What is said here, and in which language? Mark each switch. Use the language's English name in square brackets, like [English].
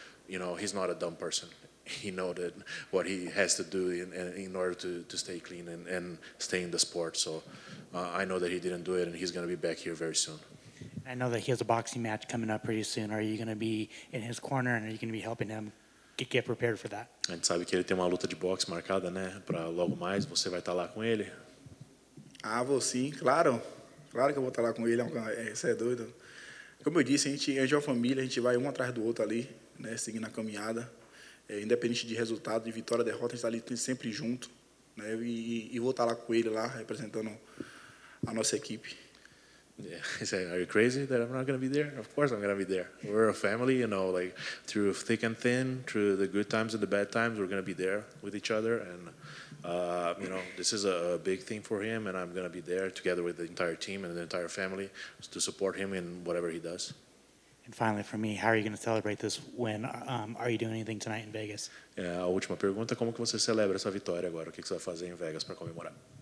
[English] But he's not a dumb person. He knows that what he has to do in order to stay clean and stay in the sport. So I know that he didn't do it, and he's going to be back here very soon. I know that he has a boxing match coming up pretty soon. Are you going to be in his corner, and are you going to be helping him get prepared for that? [Portuguese] A gente sabe que ele tem uma luta de boxe marcada, né, para logo mais. Você vai estar lá com ele? Vou sim, claro. Claro que eu vou estar lá com ele. Você é doido. Como eu disse, a gente é uma família, a gente vai um atrás do outro ali, né, seguindo a caminhada. Independente de resultado, de vitória, derrota, a gente está ali sempre junto, né? E vou estar lá com ele lá representando a nossa equipe. [English] Yeah, he said, "Are you crazy that I'm not going to be there? Of course I'm going to be there. We're a family, like through thick and thin, through the good times and the bad times, we're going to be there with each other. And this is a big thing for him, and I'm going to be there together with the entire team and the entire family to support him in whatever he does." And finally, for me, how are you going to celebrate this win? Are you doing anything tonight in Vegas? [Portuguese] A última pergunta: como que você celebra essa vitória agora? O que você vai fazer em Vegas para comemorar?